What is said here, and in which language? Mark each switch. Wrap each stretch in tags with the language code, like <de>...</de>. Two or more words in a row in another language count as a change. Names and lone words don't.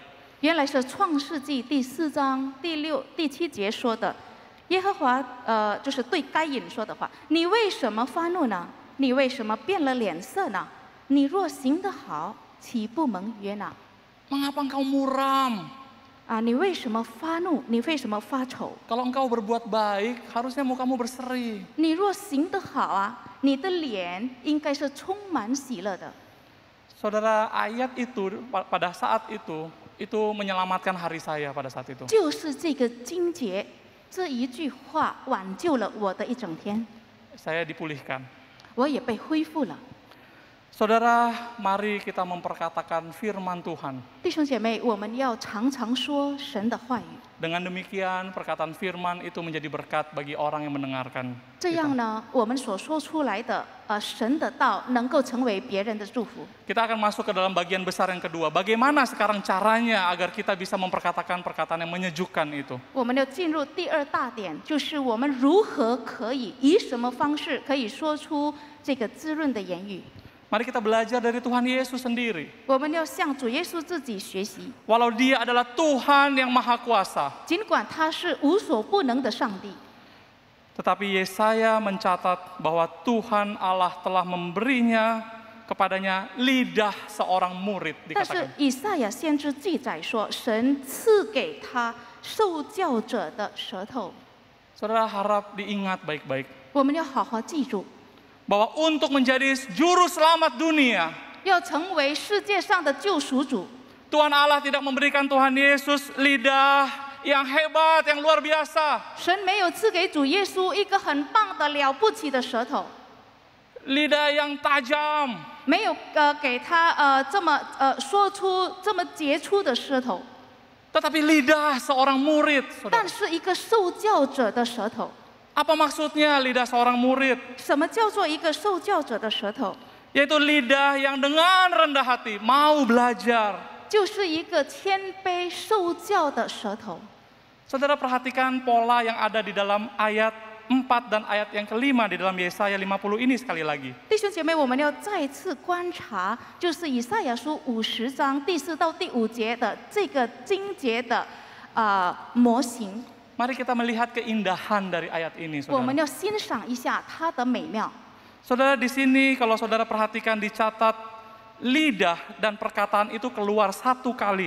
<zh>原来是创世纪第4章第6、第7节说的，耶和华就是对该隐说的话：你为什么发怒呢？你为什么变了脸色呢？你若行得好，岂不蒙悦纳？</zh> <id>Mengapa engkau muram?</id> <zh>你为什么发怒？你为什么发愁？</zh> <id>Kalau engkau berbuat baik, harusnya mukamu berseri.</id> <zh>你若行得好你的脸应该是充满喜乐的。</zh> <id>Saudara, ayat itu pada saat itu menyelamatkan hari saya pada saat itu.</id> <zh>就是这个经节，这一句话挽救了我的一整天，</zh> <id>Saya dipulihkan.</id> <zh>我也被恢复了。</zh> <id>Saudara, mari kita memperkatakan firman Tuhan.</id> <zh>弟兄姐妹，我们要常常说神的话语。</zh> <id>Dengan demikian, perkataan firman itu menjadi berkat bagi orang yang mendengarkan.</id> <zh>这样呢，我们所说出来的神的道能够成为别人的祝福。</zh> <id>Kita akan masuk ke dalam bagian besar yang kedua. Bagaimana sekarang caranya agar kita bisa memperkatakan perkataan yang menyejukkan itu?</id> <zh>我们要进入第二大点，就是我们如何可以以什么方式可以说出这个滋润的言语。</zh> <id>Mari kita belajar dari Tuhan Yesus sendiri.</id> <zh>我们要向主耶稣自己学习，</zh> <id>Walau Dia adalah Tuhan yang Maha Kuasa,</id> <zh>尽管他是无所不能的上帝，</zh> <id>tetapi Yesaya mencatat bahwa Tuhan Allah telah memberinya kepadanya lidah seorang murid,</id> <zh>但是</zh> <id>dikatakan.</id> <zh>以赛亚先知记载说，神赐给他受教者的舌头。</zh> <id>Saudara harap diingat baik-baik</id> <zh>我们要好好记住，</zh> <id>bahwa untuk menjadi juru selamat dunia,</id> <zh>要成为世界上的救赎主。</zh> <id>Tuhan Allah tidak memberikan Tuhan Yesus lidah yang hebat, yang luar biasa.</id> <zh>神没有赐给主耶稣一个很棒的、了不起的舌头，</zh> <id>Lidah yang tajam,</id> <zh>没有给他这么说出这么杰出的舌头，</zh> <id>tetapi lidah seorang murid. Saudara.</id> <zh>但是一个受教者的舌头。</zh> <id>Apa maksudnya lidah seorang murid?</id> <zh>什么叫做一个受教者的舌头？</zh> <id>Yaitu lidah yang dengan rendah hati mau belajar.</id> <zh>就是一个谦卑受教的舌头。</zh> <id>Saudara perhatikan pola yang ada di dalam ayat 4 dan ayat yang kelima di dalam Yesaya 50 ini sekali lagi.</id> <zh>弟兄姐妹，我们要再次观察，就是以赛亚书50章第4到第5节的这个经节的模型。</zh> <id>Mari kita melihat keindahan dari ayat ini,</id> <zh>我们</zh> <id>saudara.</id> <zh>要欣赏一下它的美妙。</zh> <id>Saudara, di sini kalau saudara perhatikan dicatat lidah dan perkataan itu keluar satu kali.</id>